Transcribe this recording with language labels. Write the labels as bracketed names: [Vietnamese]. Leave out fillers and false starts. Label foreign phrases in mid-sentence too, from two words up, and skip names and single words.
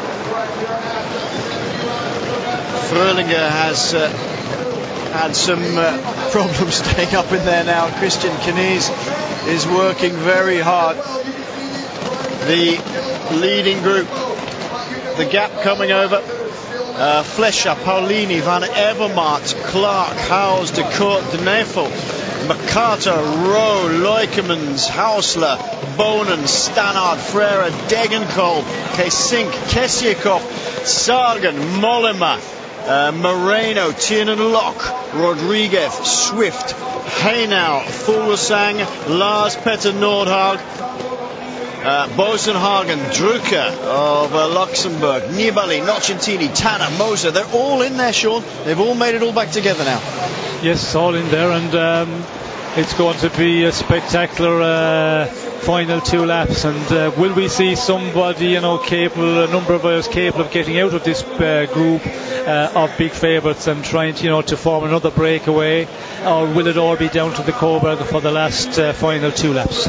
[English] Fröhlinger has had some problems staying up in there now. Christian Knies is working very hard. The leading group, the gap coming over. Flescher, Paulini, Van Evermaat, Clark, Howes, de Court, de Neufel, McCarter, Rowe, Leukemans, Hausler, Bonen, Stannard, Frere, Degenkolb, Kesink, Kesiakov, Sagan, Mollema, Moreno, Tiernan-Locke, Rodriguez, Swift, Haynau, Fuglsang, Lars Petter Nordhag. Boasson Hagen, Drucker of Luxembourg, Nibali, Nocentini, Tanner, Moser, they're all in there, Sean. They've all made it all back together now. Yes, all in there, and it's going to be a spectacular final 2 laps. And will we see somebody, capable, a number of us capable of getting out of this group of big favourites and trying to form another breakaway, or will it all be down to the Coburg for the last final 2 laps?